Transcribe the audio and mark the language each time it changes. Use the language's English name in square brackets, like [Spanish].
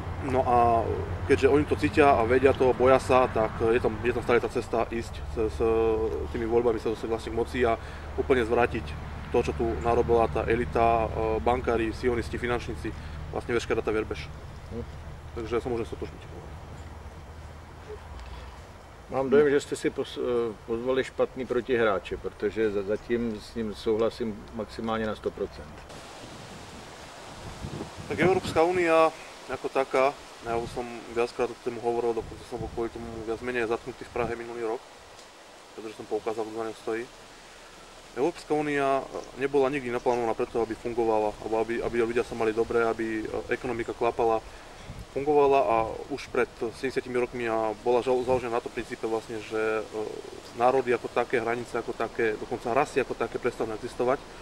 [Slovak] No a keďže oni to cítia a vedia to, boja sa, tak je tam stále tá cesta ísť s tými voľbami sa dostať vlastne k moci a úplne zvrátiť to, čo tu narobila tá elita, bankári, sionisti, finančníci, vlastne veškerá tá verbež. Takže sa môžem stotožniť. [Czech] Mám dojem, že jste si pozvali špatný protihráče, protože zatím s ním souhlasím maximálně na 100%. [Slovak] Tak Európska únia ako taká, ja už som viackrát o tému hovoril, dokonca som bol kvôli tomu viac menej zatknutý v Prahe minulý rok, pretože som poukázal, kto za ňou stojí. Európska únia nebola nikdy naplánovaná preto, aby fungovala, alebo aby ľudia sa mali dobre, aby ekonomika klapala, fungovala a už pred 70 rokmi bola založená na tom princípe vlastne, že národy ako také, hranice ako také, dokonca rasy ako také prestanú existovať.